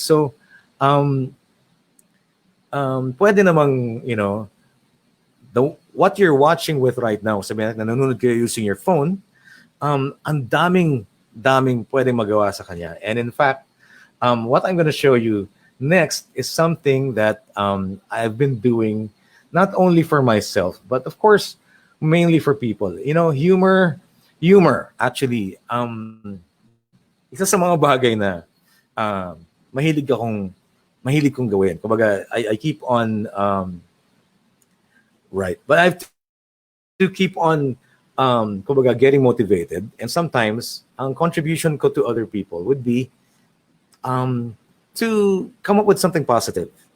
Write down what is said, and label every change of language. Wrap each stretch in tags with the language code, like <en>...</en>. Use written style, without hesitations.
<tl>So, pwede namang,</tl> <en>what you're watching with right now,</en> <tl>sabihin natin, nanonood kayo</tl> <en>using your phone,</en> <tl>ang daming pwedeng magawa sa kanya.</tl> <en>And in fact, What I'm going to show you next is something that I've been doing not only for myself, but of course, mainly for people. You know, humor actually.</en> <tl>Isa sa mga bagay na mahilig akong mahilig kong gawin.</tl> <en>Kumbaga, I keep on right, but I have to keep on kumbaga getting motivated, and sometimes ang contribution ko to other people would be to come up with something positive.</en>